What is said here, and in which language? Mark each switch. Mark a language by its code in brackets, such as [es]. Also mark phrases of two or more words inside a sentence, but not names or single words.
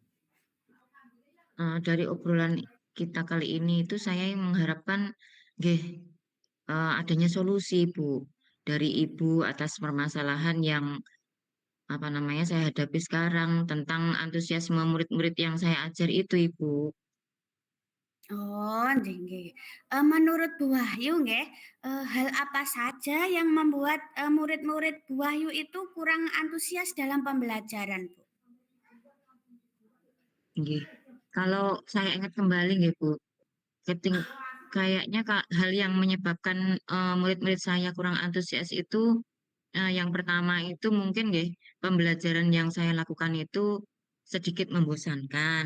[id] Dari obrolan kita kali ini itu saya mengharapkan nggih, adanya solusi Bu dari Ibu atas permasalahan yang apa namanya saya hadapi sekarang tentang antusiasme murid-murid yang saya ajar itu Ibu. Oh, [jv] nggih nggih. [id] Menurut Bu Wahyu nggih, hal apa saja yang membuat, murid-murid Bu Wahyu itu kurang antusias dalam pembelajaran, Bu? Nggih. Kalau saya ingat kembali nggih Bu, kayaknya Kak, hal yang menyebabkan murid-murid saya kurang antusias itu yang pertama itu mungkin nggih, pembelajaran yang saya lakukan itu sedikit membosankan.